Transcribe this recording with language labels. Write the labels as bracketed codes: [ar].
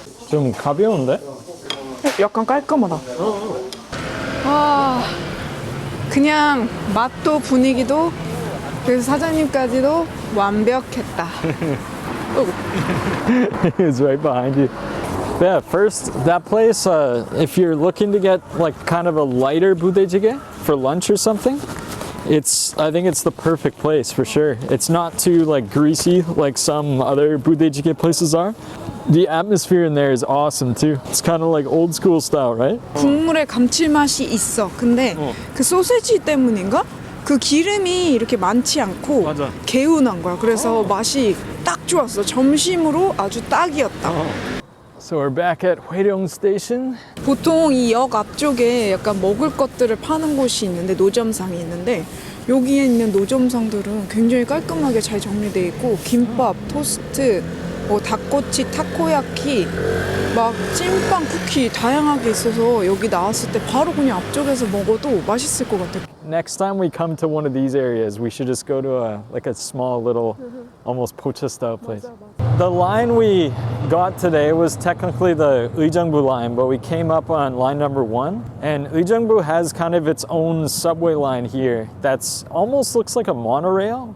[ko] 좀 가벼운데? 약간 깔끔하다. 아, 그냥 맛도 분위기도 그래서 사장님까지도 완벽했다. [en] It's right behind you. Yeah, first, that place, if you're looking to get like kind of a lighter budae-jjigae for lunch or something, I think it's the perfect place for sure. It's not too like greasy like some other budae-jjigae places are. The atmosphere in there is awesome too. It's kind of like old school style, right? [ko] 국물에 감칠맛이 있어. 근데 그 소세지 때문인가? 그 기름이 이렇게 많지 않고 맞아. 개운한 거야. 그래서 맛이 딱 좋았어. 점심으로 아주 딱이었다. [en] So we're back at Hoeryong Station. [ko] 보통 이 역 앞쪽에 약간 먹을 것들을 파는 곳이 있는데 노점상이 있는데 여기에 있는 노점상들은 굉장히 깔끔하게 잘 정리되어 있고 김밥, 토스트, 뭐 닭꼬치, 타코야키, 막 찐빵, 쿠키 다양하게 있어서 여기 나왔을 때 바로 그냥 앞쪽에서 먹어도 맛있을 것 같아. [en] Next time we come to one of these areas, we should just go to a small little, almost pocha style place. The line we got today was technically the Uijeongbu line, but we came up on line number 1. And Uijeongbu has kind of its own subway line here that's almost looks like a monorail.